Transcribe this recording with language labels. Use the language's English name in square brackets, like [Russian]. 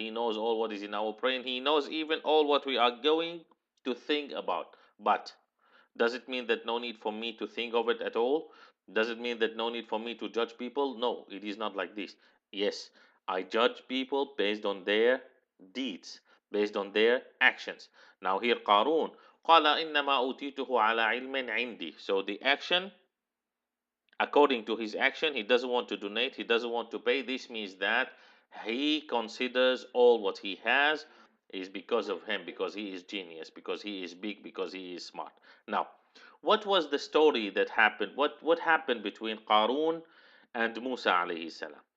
[English] He knows all what is in our brain. He knows even all what we are going to think about. But does it mean that no need for me to think of it at all? Does it mean that no need for me to judge people? No, it is not like this. Yes, I judge people based on their deeds, based on their actions. Now here [Arabic] Qarun, قال إنما أوتيته على علم عندي. [English] So the action, according to his action, he doesn't want to donate, he doesn't want to pay. This means that he considers all what he has is because of him, because he is genius, because he is big, because he is smart. Now, what was the story that happened? What happened between Qarun and Musa alayhi salam?